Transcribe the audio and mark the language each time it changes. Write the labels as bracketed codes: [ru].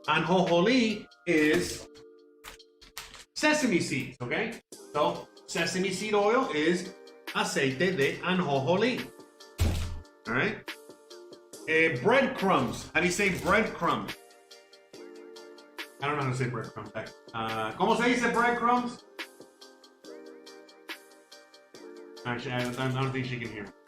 [en] Anjojolí is sesame seeds. Okay. So sesame seed oil is [es] aceite de anjojolí. [en] All right. Breadcrumbs. How do you say breadcrumbs? I don't know how to say breadcrumbs. [es] ¿Cómo se dice breadcrumbs? [en] Actually, I don't think she can hear.